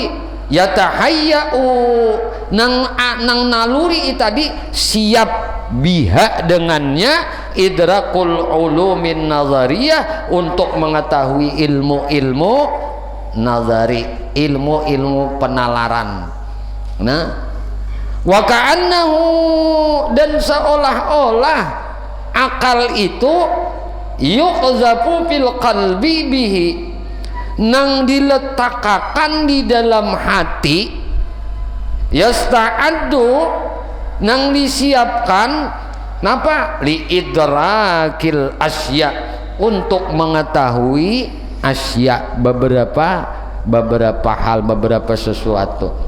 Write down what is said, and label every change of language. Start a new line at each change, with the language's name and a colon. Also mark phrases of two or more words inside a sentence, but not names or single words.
Banjar: Yatahayya'u, nang naluri itu tadi siap biha dengannya
Arabic: إدراك العلوم النظرية,
Banjar: untuk mengetahui ilmu-ilmu nazari, ilmu-ilmu penalaran. Nah,
Arabic: وكأنه,
Banjar: dan seolah-olah akal itu
Arabic: يقذف في القلب به,
Banjar: nang diletakkan di dalam hati, yasta'addu, nang disiapkan napa,
Arabic: لإدراك الأشياء,
Banjar: untuk mengetahui asya, beberapa hal, beberapa sesuatu.